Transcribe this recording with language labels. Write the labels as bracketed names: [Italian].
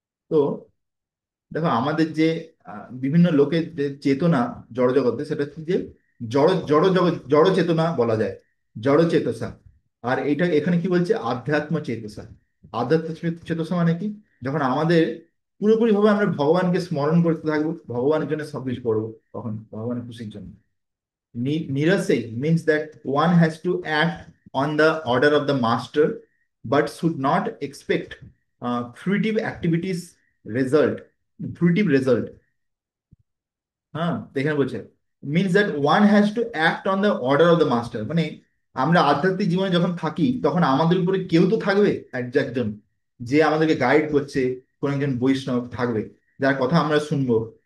[Bangla] তো দেখো আমাদের যে বিভিন্ন লোকের যে চেতনা জড়জগতে, সেটা হচ্ছে যে জড় জড় জগৎ, জড় চেতনা বলা যায়, জড় চেতসা। আর এইটা এখানে কি বলছে, আধ্যাত্ম চেতসা। আধ্যাত্ম চেতসা মানে কি, যখন আমাদের পুরোপুরি ভাবে আমরা ভগবানকে স্মরণ করতে থাকবো, ভগবানের জন্য সবকিছু করবো, তখন ভগবানের খুশির জন্য। [English] Nirasai means that one has to act on the order of the master, but should not expect fruitive activities result. Fruitive result. [Bangla] হ্যাঁ, তো এখানে বলছে [English] Means that one has to act on the order of the master. [Bangla] মানে আমরা আধ্যাত্মিক জীবনে যখন থাকি তখন আমাদের উপরে কেউ তো থাকবে, একজন যে আমাদেরকে গাইড করছে, কোন একজন বৈষ্ণব থাকবে যার কথা আমরা শুনবো।